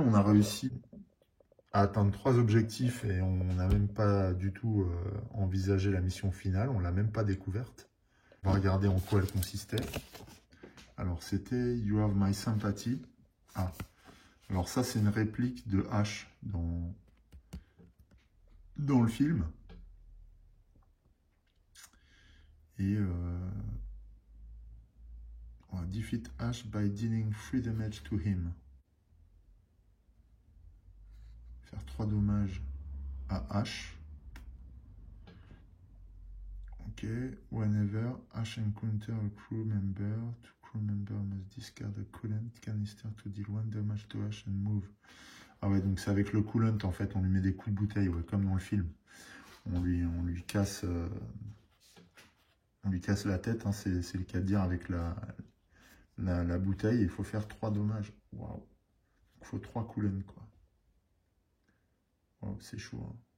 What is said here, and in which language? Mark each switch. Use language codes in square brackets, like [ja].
[fr] On a réussi à atteindre 3 objectifs et on n'a même pas du tout envisagé la mission finale. On ne l'a même pas découverte. On va regarder en quoi elle consistait. Alors, c'était You Have My Sympathy. Ah, alors ça, c'est une réplique de H dans le film. Et on va [en] defeat Ash by dealing 3 damage to him. [fr] Faire 3 dommages à Ash. [en] Ok. Whenever Ash encounter a crew member, two crew members must discard a coolant canister to deal 1 damage to Ash and move. [fr] Ah ouais, donc c'est avec le coolant en fait, on lui met des coups de bouteille, ouais, comme dans le film. On lui casse la tête, hein, c'est le cas de dire, avec la bouteille. Il faut faire 3 dommages. Waouh. Il faut 3 coolants, quoi. Wow, c'est chaud. Hein.